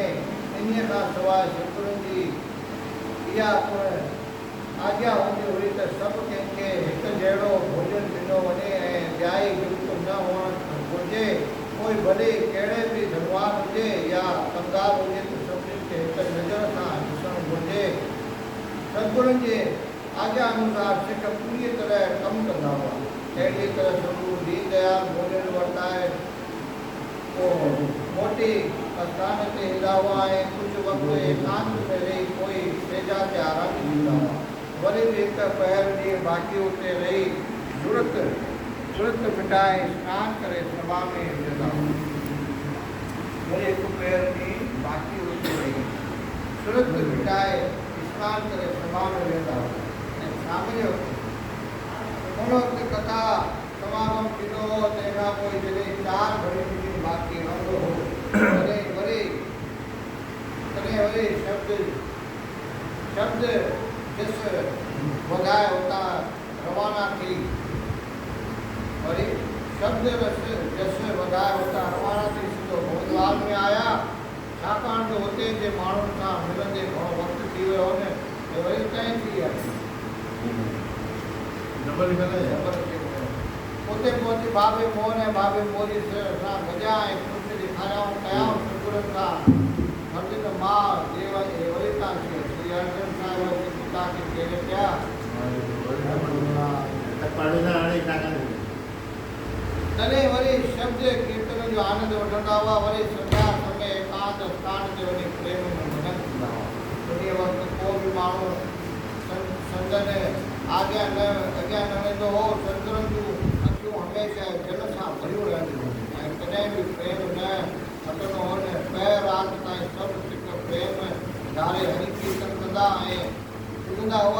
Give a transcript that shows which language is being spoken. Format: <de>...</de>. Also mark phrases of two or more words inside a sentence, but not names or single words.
<sd>इन्हीअ खां सवाइ सतगुरुनि जी इहा आज्ञा हूंदी हुई त सभु कंहिंखे हिकु जहिड़ो भोॼन ॾिनो वञे ऐं ॿियाई युक्त न हुअणु घुरिजे। कोई भले कहिड़े बि धनवान हुजे या कंगाल हुजे त सभिनीनि खे हिकु नज़र सां ॾिसणु घुरिजे। सतगुरुनि जे आज्ञा अनुसार सिख पूरी तरह कमु कंदा हुआ। अहिड़ी तरह सतगुरु दीन दयाल भोॼन वरताए पोइ मोटी आस्थान ते ईंदा हुआ ऐं कुझु वक़्तु एकांत में रही पोइ सेजा ते आराम ॾींदा हुआ। वरी बि हिकु पहर ॾींहुं बाक़ी उते रही सुरत मिटाए सनानु करे सभा में विझंदा हुआ। वरी हिकु पहर ॾींहुं बाक़ी उते रही सुरत मिटाए सनानु करे सभा में वेंदा हुआ ऐं शाम जो उन वक़्तु कथा समागम थींदो हो। तंहिंखां पोइ जॾहिं 4 घड़ियूं बाक़ी रहंदो हो तॾहिं वरी शब्द जिस वधाए उतां रवाना थी वरी शब्द जस वधाए उतां रवाना थी सिधो भोजवाल में आया। छाकाणि त हुते जे माण्हुनि सां मिलंदे घणो वक़्तु थी वियो हो न त वरी तंहिं थी विया उते पहुची बाबे मोहन ऐं बाबे मोरी सां गॾिया ऐं कुझु ॾेखारियाऊं कयाऊं सतगुरुनि खां। हरदिन मां देव वरी तव्हां श्री अर्जन साहिब जे पिता खे कहिड़े पिया तॾहिं वरी शब्द कीर्तन जो आनंद वठंदा हुआ। वरी संध्या समय एकांत स्थान ते वञी प्रेम में मगन थींदा हुआ। उन वक़्तु को बि माण्हू संदन अॻियां न वेंदो हो। सतगुरुनि जूं अखियूं हमेशह जल सां भरियूं रहंदियूं ऐं कॾहिं बि प्रेम न हटंदो हो न। पैर राति ताईं सभु सिक प्रेम धारे हरि कीर्तन कंदा ऐं ॿुधंदा हुआ।</sd>